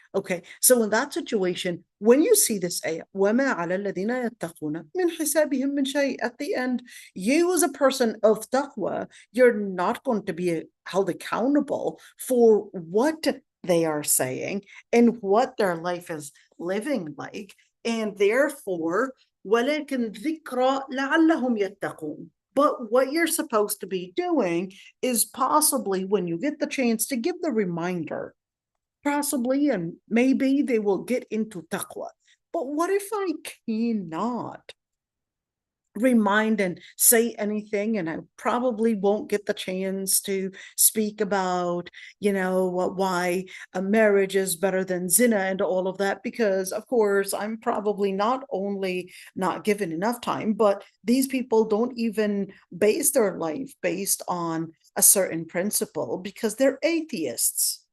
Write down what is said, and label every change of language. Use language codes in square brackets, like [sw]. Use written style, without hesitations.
[en] Okay, so in that situation, when you see this ayah, [ar] وَمَا عَلَى الَّذِينَ يَتَّقُونَ مِنْ حِسَابِهِم مِّن شَيْءٍ, [en] at the end, you as a person of taqwa, you're not going to be held accountable for what they are saying and what their life is living like. And therefore, [ar] وَلَكِنْ ذِكْرَى لَعَلَّهُمْ يَتَّقُونَ. [en] But what you're supposed to be doing is possibly, when you get the chance, to give the reminder, possibly, and maybe they will get into taqwa. But what if I cannot remind and say anything, and I probably won't get the chance to speak about, why a marriage is better than zina and all of that, because of course I'm probably not only not given enough time, but these people don't even base their life based on a certain principle because they're atheists.